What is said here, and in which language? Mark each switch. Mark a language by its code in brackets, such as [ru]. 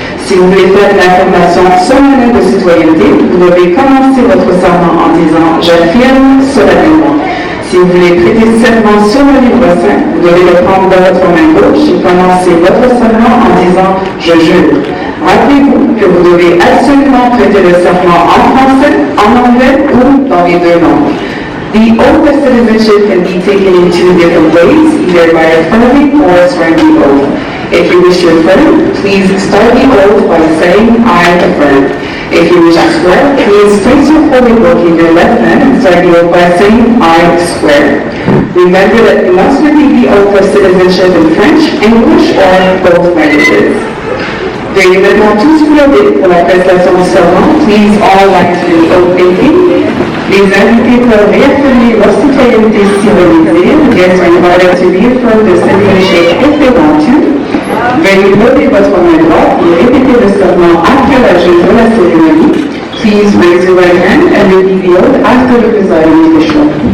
[fr] Si vous voulez faire une affirmation solennelle de citoyenneté, vous devez commencer votre serment en disant « J'affirme solennellement ». Si vous voulez prêter serment sur le livre saint, vous devez le prendre dans votre main gauche et commencer votre serment en disant « Je jure ». Rappelez-vous que vous devez absolument prêter le serment en français, en anglais ou dans les deux langues. [en] The oath of citizenship can be taken in two different ways, either by affirming or swearing the oath. If you wish to affirm, please start the oath by saying, I affirm. If you wish to swear, please place your holy book in your left hand and start the oath by saying, I swear. Remember that you must repeat the oath of citizenship in French, English, or both languages. [fr] Veuillez maintenant tous vous lever pour la prestation du serment. [en] Please all rise to the oath taking. [fr] Les invités peuvent réaffirmer leur citoyenneté si vous le désirez. [en] Guests are invited to reaffirm their citizenship if they want to. [fr] Veuillez lever votre main droite et répéter le serment après la juge de la cérémonie. [en] Please raise your right hand and repeat the oath after the presiding official.